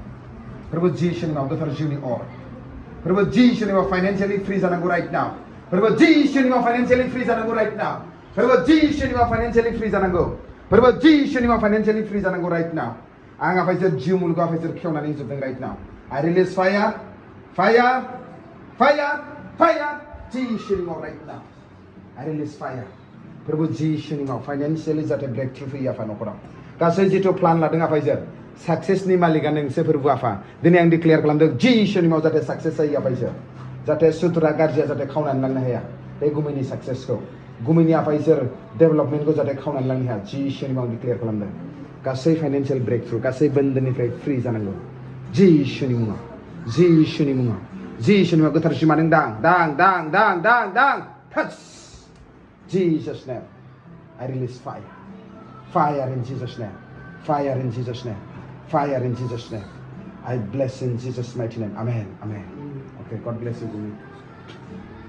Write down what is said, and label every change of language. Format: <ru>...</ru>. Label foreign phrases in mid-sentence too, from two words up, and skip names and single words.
<brx>फोरबो जिसुनि मुङाव गोथार जिउनि अर फोरबो जिसुनि मुङाव</brx> <en>financially free</en> <brx>जानांगौ</brx> <en>right now</en> <brx>फोरबो जिसुनि मुङाव</brx> <en>financially free</en> <brx>जानांगौ</brx> <en>right now</en> <brx>फोरबो जिसुनि मुङाव</brx> <en>financially free</en> <brx>जानांगौ फोरबो जिसुनि मुङाव</brx> <en>financially free</en> <brx>जानांगौ</brx> <en>right now</en> <brx>आं आफायजों जिउ मुलुगाव आफायजों खेवनानै जोबदों</brx> <en>right now I release fire fire fire fire</en> <brx>जिसुनि मुङाव</brx> <en>right now I release fire</en> <brx>फोरबो जिसुनि मुङाव फाइनान्सियेलि जाहाथे ब्रेकथ्रु फैयो आफा न'खराव गासै जिथु प्लान लादों आफायजों सक्सेसनि मालिकआ नोंसो फोरबो आफा दिनै आं डिक्लेयार खालामदों जिसुनि मुङाव जाहाथे सक्सेस जायो आफायजों जाहाथे सुथुरा गाज्रिया जाहाथे खावनानै लांनो हाया बे गुमैनि सक्सेसखौ गुमैनि आफायजों डेभेलपमेन्टखौ जाहाथे खावनानै लांनो हाया जिसुनि मुङाव डिक्लेयार खालामदों गासै</brx> <en>financial breakthrough</en> <brx>गासै बन्दोनिफ्राय फ्रि जानांगौ जिसुनि मुङाव जिसुनि मुङाव जिसुनि मुङाव गोथार सिमा नों दां दां दां दां दां दां</brx> <en>टाच Jesus name I release fire fire in Jesus name fire in Jesus name fire in Jesus name I bless in Jesus mighty name amen amen okay God bless you</en>